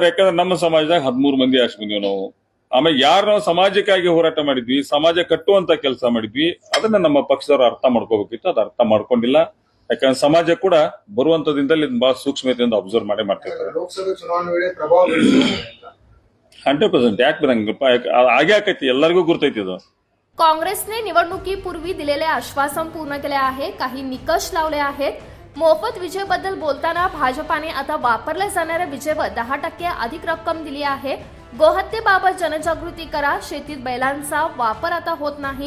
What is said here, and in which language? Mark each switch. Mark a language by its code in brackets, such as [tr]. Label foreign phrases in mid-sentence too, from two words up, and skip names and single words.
[kn] ಯಾಕಂದ್ರೆ ನಮ್ಮ ಸಮಾಜದಾಗ 13 ಮಂದಿ ಆರ್ಸ್ ಬಂದಿವಿ ನಾವು. ಆಮೇಲೆ ಯಾರು ನಾವು ಸಮಾಜಕ್ಕಾಗಿ ಹೋರಾಟ ಮಾಡಿದ್ವಿ, ಸಮಾಜ ಕಟ್ಟುವಂತ ಕೆಲಸ ಮಾಡಿದ್ವಿ, ಅದನ್ನ ನಮ್ಮ ಪಕ್ಷದವರು ಅರ್ಥ ಮಾಡ್ಕೋಬೇಕಿತ್ತು. ಅದು ಅರ್ಥ ಮಾಡ್ಕೊಂಡಿಲ್ಲ. ಯಾಕಂದ್ರೆ ಸಮಾಜ ಕೂಡ ಬರುವಂತ ದಿನದಲ್ಲಿ ಬಹಳ ಸೂಕ್ಷ್ಮತೆಯಿಂದ ಅಬ್ಸರ್ವ್ ಮಾಡ್ತಿರ್ತಾರೆ. ಲೋಕಸಭೆ ಚುನಾವಣೆ ವೇಳೆ ಪ್ರಭಾವ 100% ಯಾಕೆ ಬರಂಗಿಲ್ಲಪ್ಪ? ಹಾಗೆ ಆಕೈತಿ, ಎಲ್ಲರಿಗೂ ಗುರ್ತೈತಿ ಇದು. [mr] काँग्रेसने निवडणुकीपूर्वी दिलेले आश्वासन पूर्ण केले आहे. काही निकष लावले आहेत. मोफत विजेबद्दल बोलताना भाजपाने आता वापरल्या जाणाऱ्या विजेवर 10% अधिक रक्कम दिली आहे. गोहत्येबाबत जनजागृती करा. शेतीत बैलांचा वापर आता होत नाही.